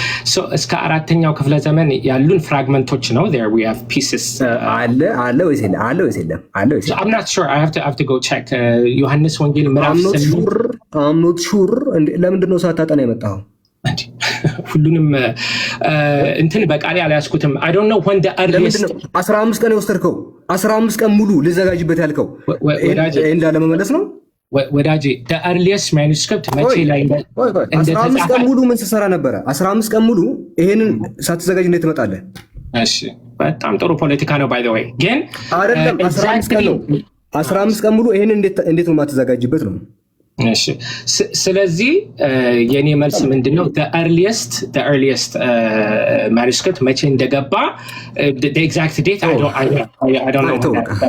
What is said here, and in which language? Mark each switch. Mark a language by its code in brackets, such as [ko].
[am] so እስከ አራተኛው ክፍለ ዘመን ያሉን ፍራግመንቶች ነው። [en] there we have pieces [am] አለ ወይስ የለም? [en] I'm not sure. I have to go check [am] ዮሐንስ ወንጌል ምዕራፍ 8 [en] I'm not sure [am] ለምንድን ነው ሳታጠና የመጣው? ሁሉንም እንትን በቃሌ አልያዝኩትም። [en] I don't know when the earliest [am] 15 ቀን የወሰድከው 15 ቀን ሙሉ ልዘጋጅበት ያልከው እንዳለ መመለስ ነው ወዳጄ። [en] the earliest manuscript [am] መቼ ላይ 15 ቀን ሙሉ ምን ስትሰራ ነበረ? 15 ቀን ሙሉ ይሄንን ሳትዘጋጅ እንዴት ትመጣለህ? እሺ በጣም ጥሩ ፖለቲካ ነው [en] by the way። [am] ግን አይደለም 15 ቀን ሙሉ ይሄንን እንዴት ነው የማትዘጋጅበት ነው? እሺ ስለዚህ የኔ መልስ ምንድነው? [en] the earliest manuscript [am] መቼ እንደገባ [en] the exact date I don't know።